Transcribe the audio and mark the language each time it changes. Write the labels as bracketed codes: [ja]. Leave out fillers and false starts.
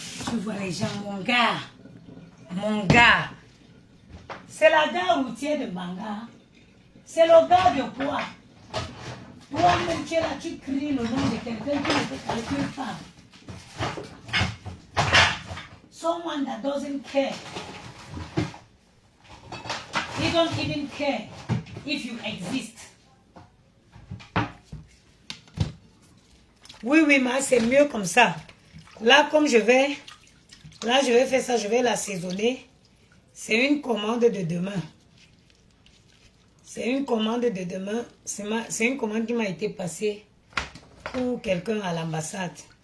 [fr] tu vois les gens, mon gars. C'est la gare routière de Manga. C'est le gars de quoi? Toi-même, tu es là, tu cries le nom de quelqu'un qui ne peut calculer pas. [en] Someone that doesn't care. They don't even care if you exist. [fr] Oui, mais c'est mieux comme ça. Là, comme je vais faire ça, je vais l'assaisonner. C'est une commande de demain. C'est une commande de demain. C'est une commande qui m'a été passée pour quelqu'un à l'ambassade.